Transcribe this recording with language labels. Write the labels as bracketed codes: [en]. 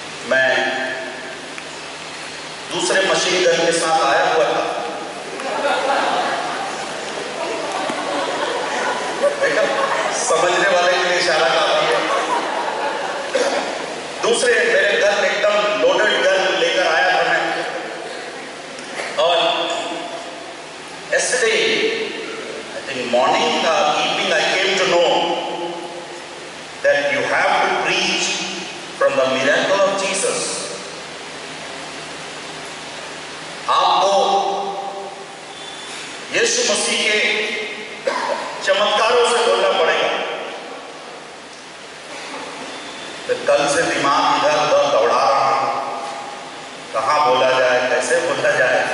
[hi] मैं दूसरे machine gun के साथ आया हुआ था। देखा, समझने वाले के लिए इशारा काफी है। दूसरे मेरे घर में एकदम लोडेड गन लेकर आया था मैं, और [en] yesterday, I think morning or evening, I came to know that you have to preach from the miracle of Jesus. [hi] आपको यीशु मसीह के चमत्कारों से बोलना पड़ेगा। तो कल से दिमाग इधर उधर दौड़ा रहा हूं, कहाँ बोला जाए, कैसे बोला जाए।